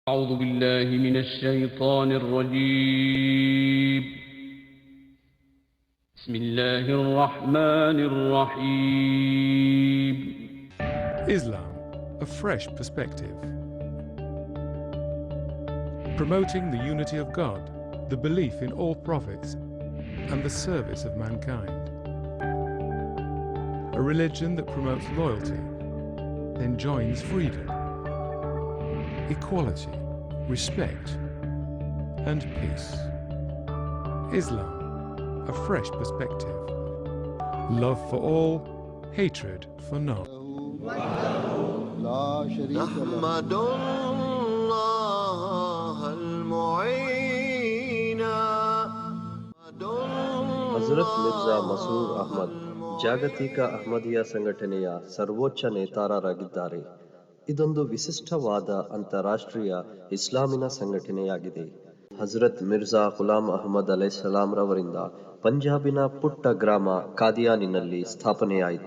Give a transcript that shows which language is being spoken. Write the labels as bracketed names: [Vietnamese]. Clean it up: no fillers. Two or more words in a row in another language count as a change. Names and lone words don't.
[Arabic] أعوذ بالله من الشيطان الرجيم بسم الله الرحمن الرحيم [English] Islam, a fresh perspective. Promoting the unity of God, the belief in all prophets, and the service of mankind. A religion that promotes loyalty, enjoins freedom, equality, respect, and peace. Islam, a fresh perspective. Love for all, hatred for none. [Arabic] نحمد الله المعين [Kannada] ಹಜರತ್ ಮಿರ್ಜಾ ಮಸೂರ್ ಅಹ್ಮದ್ ಜಾಗತಿಕ ಅಹ್ಮದಿಯಾ ಸಂಘಟನೆಯ ಸರ್ವೋಚ್ಚ ನೇತಾರರಾಗಿದ್ದಾರೆ. ಇದೊಂದು ವಿಶಿಷ್ಟವಾದ ಅಂತಾರಾಷ್ಟ್ರೀಯ ಇಸ್ಲಾಮಿನ ಸಂಘಟನೆಯಾಗಿದೆ. ಹಜರತ್ ಮಿರ್ಜಾ ಗುಲಾಮ್ ಅಹ್ಮದ್ ಅಲೈಹಿಸ್ಸಲಾಂ ರವರಿಂದ ಪಂಜಾಬಿನ ಪುಟ್ಟ ಗ್ರಾಮ ಕಾದಿಯಾನಿನಲ್ಲಿ ಸ್ಥಾಪನೆಯಾಯಿತು.